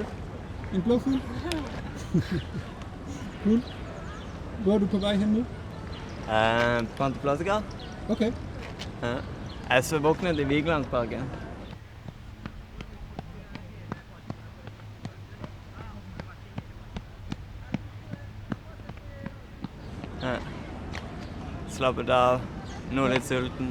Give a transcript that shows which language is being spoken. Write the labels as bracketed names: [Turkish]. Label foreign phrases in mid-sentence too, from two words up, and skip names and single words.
[Danish] En blå fugl? Cool. Hvor er du på vej hen nu? Planteplastika. Okay. [Norwegian] Jeg så våknet i Vigelandsparken. Slappet av, nå litt sulten.